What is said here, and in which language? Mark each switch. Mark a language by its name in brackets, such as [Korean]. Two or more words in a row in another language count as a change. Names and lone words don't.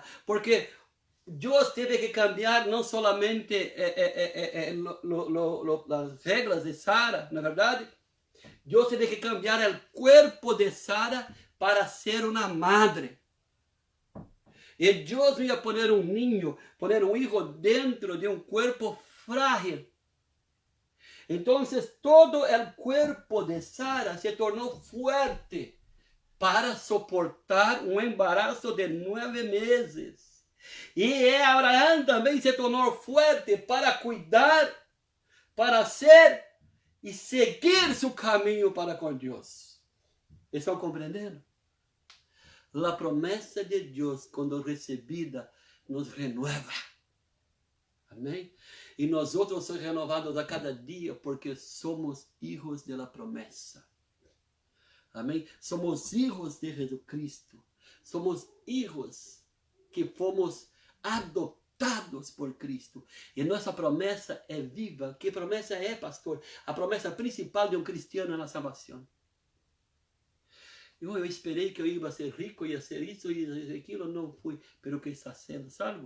[Portuguese] Porque Deus teve que cambiar não somente as regras de Sara, na verdade. Deus teve que cambiar o corpo de Sara para ser uma madre. E Deus ia poner um ninho, poner um filho dentro de um corpo frágil. [Spanish] Entonces todo el cuerpo de Sara se tornó fuerte para soportar um embarazo de 9 meses. [Portuguese] E Abraão também se tornou forte para cuidar, para ser e seguir seu caminho para com Deus. Estão compreendendo? A promessa de Deus, quando recebida, nos renueva. Amém? E nós outros somos renovados a cada dia porque somos hijos da promessa. Amém? [Spanish] Somos hijos de Jesucristo. [Portuguese] Somos hijos que fomos adotados por Cristo. E nossa promessa é viva. Que promessa é, pastor? A promessa principal de um cristiano é a salvação. Eu esperei que eu ia ser rico, ia ser isso e aquilo, não fui. Pero que está sendo salvo?